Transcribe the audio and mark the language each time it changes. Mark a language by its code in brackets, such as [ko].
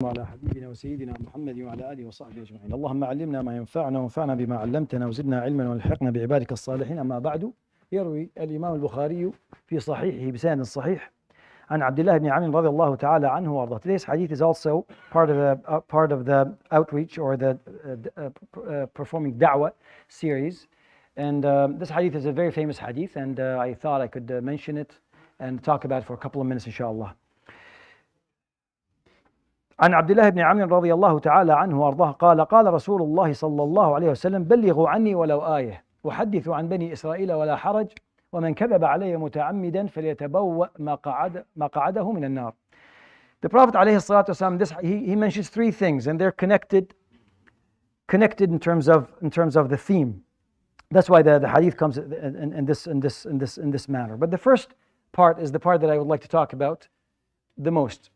[ar] وعلى حبيبنا وسيدنا محمد وعلى آله وصحبه أجمعين. اللهم علمنا ما ينفعنا وانفعنا بما علمتنا وزدنا علما والحقنا بعبادك الصالحين. أما بعد، يروي الإمام البخاري في صحيحه بسند صحيح عن عبد الله بن عمرو رضي الله تعالى عنه وارضاه. [en] Today's hadith is also part of the outreach or the performing da'wah series, and this hadith is a very famous hadith, and I thought I could mention it and talk about it for a couple of minutes inshallah. [ar] عن عبد الله بن عمرو رضي الله تعالى عنه وارضاه قال قال رسول الله صلى الله عليه وسلم بلغوا عني ولو آية وحدثوا عن بني إسرائيل ولا حرج ومن كذب علي متعمدا فليتبوأ مقعده من النار. [en] The Prophet [ar] عليه الصلاة والسلام, [en] he mentions three things, and they're connected in terms of the theme. That's why the hadith comes in this manner. But the first part is the part that I would like to talk about the most.